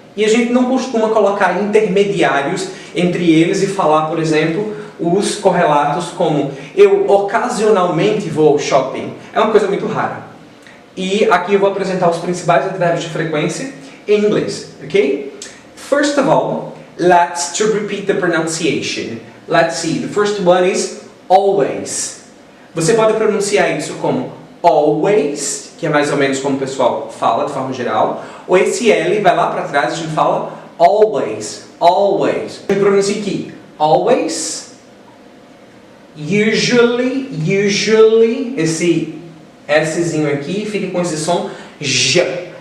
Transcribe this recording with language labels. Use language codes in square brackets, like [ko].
[pt] E a gente não costuma colocar intermediários entre eles e falar, por exemplo, os correlatos como eu ocasionalmente vou ao shopping. É uma coisa muito rara. E aqui eu vou apresentar os principais advérbios de frequência em inglês, ok? [en] First of all, let's repeat the pronunciation. Let's see, the first one is always. [pt] Você pode pronunciar isso como always, que é mais ou menos como o pessoal fala de forma geral, ou esse L vai lá para trás e a gente fala always, always. Eu pronuncio aqui, always, usually, esse Szinho aqui fica com esse som J.